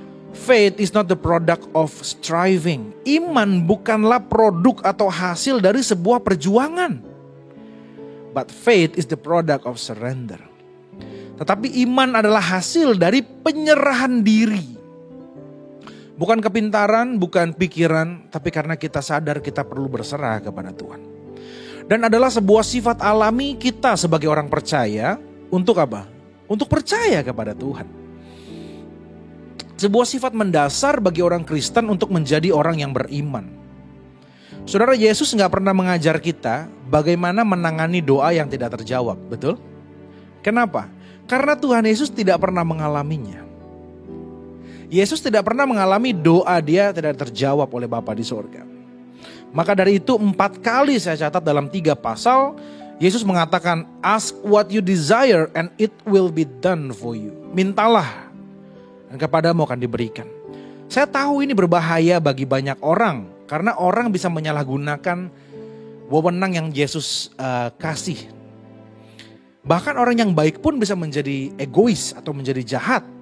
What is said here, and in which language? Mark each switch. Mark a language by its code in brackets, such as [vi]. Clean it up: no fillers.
[en] Faith is not the product of striving. [id] Iman bukanlah produk atau hasil dari sebuah perjuangan. [en] But faith is the product of surrender. [id] Tetapi iman adalah hasil dari penyerahan diri. Bukan kepintaran, bukan pikiran, tapi karena kita sadar kita perlu berserah kepada Tuhan. Dan adalah sebuah sifat alami kita sebagai orang percaya. Untuk apa? Untuk percaya kepada Tuhan. Sebuah sifat mendasar bagi orang Kristen untuk menjadi orang yang beriman. Saudara, Yesus gak pernah mengajar kita bagaimana menangani doa yang tidak terjawab, betul? Kenapa? Karena Tuhan Yesus tidak pernah mengalaminya. Yesus tidak pernah mengalami doa dia tidak terjawab oleh Bapa di sorga. Maka dari itu 4 kali saya catat dalam 3 pasal [en] Yesus [id] mengatakan, [en] ask what you desire and it will be done for you. [id] Mintalah dan kepadamu akan diberikan. Saya tahu ini berbahaya bagi banyak orang. Karena orang bisa menyalahgunakan wewenang yang Yesus kasih. Bahkan orang yang baik pun bisa menjadi egois atau menjadi jahat.